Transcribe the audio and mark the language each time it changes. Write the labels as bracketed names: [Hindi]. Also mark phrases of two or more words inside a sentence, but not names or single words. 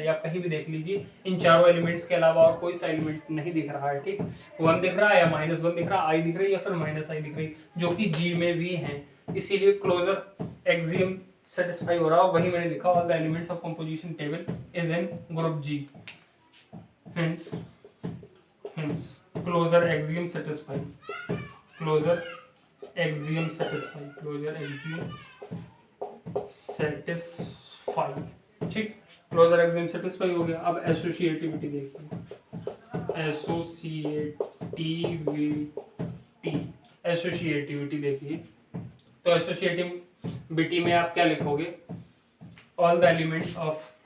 [Hindi] आप कहीं भी देख लीजिए, इन चारों एलिमेंट्स के अलावा और कोई सा एलिमेंट नहीं दिख रहा है, ठीक। 1 दिख रहा है या -1 दिख रहा है, I दिख रही है या फिर -I दिख रही है, जो कि G में भी है। [English] इसीलिए closure axiom satisfy [Hindi] हो रहा है, वही मैंने लिखा, [English] all the elements of composition table is in group G, hence closure axiom satisfy, closure axiom satisfy, closure axiom satisfy, [Hindi] ठीक। [English] closure axiom [Hindi] सेटिस्फाई हो गया। अब एसोसिएटिविटी देखिए, एसोसिएटिविटी देखिए, तो एसोसिएटिविटी में आप क्या लिखोगे, [English] all the elements of